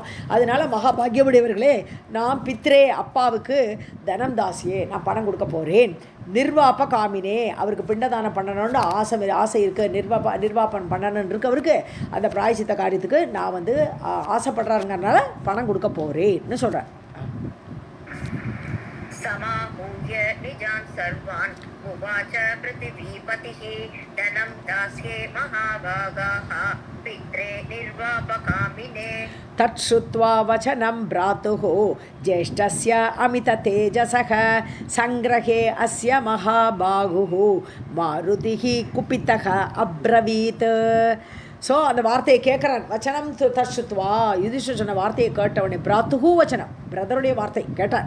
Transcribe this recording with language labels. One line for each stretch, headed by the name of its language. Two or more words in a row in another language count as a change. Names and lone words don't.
Tamil: அதனால மகாபாகியமுடையவர்களே, நான் பித்ரே அப்பாவுக்கு
Sanskrit: धनं दास्ये
Tamil: நான் பணம் கொடுக்க போகிறேன்.
Sanskrit: निर्वाप कामिने,
Tamil: அவருக்கு பிண்டதானம் பண்ணணும்னு ஆசை இருக்குது, நிர்வாபம் பண்ணணும்னு இருக்கு அவருக்கு, அந்த பிராயசித்த காரியத்துக்கு நான் ஆசைப்படுறாருங்கிறதுனால பணம் கொடுக்க போகிறேன்னு சொல்கிறேன்.
Sanskrit: समाहूय निजान् सर्वान् उवाच पृथिवीपतिः धनं दास्ये महाभागाः पित्रे निर्वापकामिने. तत्श्रुत्वा वचनं भ्रातुः ज्येष्ठस्य अमित तेजसः संग्रहे अस्य महाबाहुः मारुतिः कुपितः अब्रवीत्.
Tamil: ஸோ அந்த வார்த்தையை கேட்குறான்.
Sanskrit: वचनं तच्छ्रुत्वा,
Tamil: யுதிஷ்டர் சொன்ன வார்த்தையை கேட்டவனே,
Sanskrit: भ्रातुः वचनम्,
Tamil: பிரதருடைய வார்த்தை கேட்டான்.